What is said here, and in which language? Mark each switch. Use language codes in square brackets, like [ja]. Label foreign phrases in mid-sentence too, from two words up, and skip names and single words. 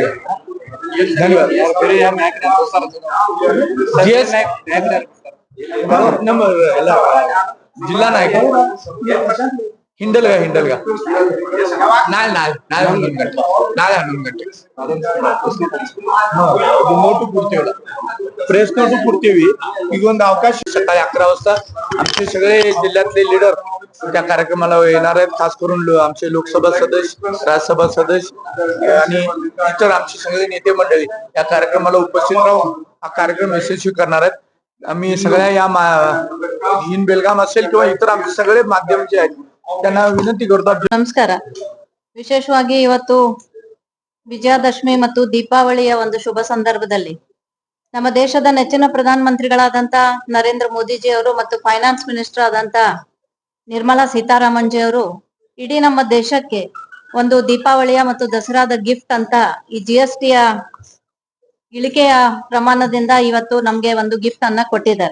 [kn] धन्यवाद. ನಮ್ಮ ಎಲ್ಲ ಜಿಲ್ಲಾ ನಾಯಕ ಹಿಂಡಲ್ಗ ನಾಳೆ 11 ಗಂಟೆ ನೋಟು ಕೊಡ್ತೀವಲ್ಲ [en] press note [kn] ಕೊಡ್ತೀವಿ. ಈಗ ಒಂದು ಅವಕಾಶ [mr] सकाळी 11 वाजता आमचे सगळे जिल्ह्यातले लीडर त्या कार्यक्रमाला येणार आहेत. खास करून आमचे लोकसभा सदस्य राज्यसभा सदस्य आणि इतर आमचे सगळे नेते मंडळी या कार्यक्रमाला उपस्थित राहून हा कार्यक्रम यशस्वी करणार आहेत. आम्ही सगळ्या या इन बेलगाम असेल किंवा इतर आमचे सगळे माध्यम जे आहेत त्यांना विनंती करतो. [kn] ನಮಸ್ಕಾರ. ವಿಶೇಷವಾಗಿ ಇವತ್ತು ವಿಜಯದಶಮಿ ಮತ್ತು ದೀಪಾವಳಿಯ ಒಂದು ಶುಭ ಸಂದರ್ಭದಲ್ಲಿ ನಮ್ಮ ದೇಶದ ನೆಚ್ಚಿನ ಪ್ರಧಾನ ಮಂತ್ರಿಗಳಾದಂತ ನರೇಂದ್ರ ಮೋದಿಜಿ ಅವರು ಮತ್ತು [en] finance minister [kn] ಆದಂತ ನಿರ್ಮಲಾ ಸೀತಾರಾಮನ್ ಜಿ ಅವರು ಇಡೀ ನಮ್ಮ ದೇಶಕ್ಕೆ ಒಂದು ದೀಪಾವಳಿಯ ಮತ್ತು ದಸರಾದ ಗಿಫ್ಟ್ ಅಂತ ಈ ಜಿಎಸ್ಟಿಯ ಇಳಿಕೆಯ ಪ್ರಮಾಣದಿಂದ ಇವತ್ತು ನಮ್ಗೆ ಒಂದು ಗಿಫ್ಟ್ ಅನ್ನ ಕೊಟ್ಟಿದ್ದಾರೆ.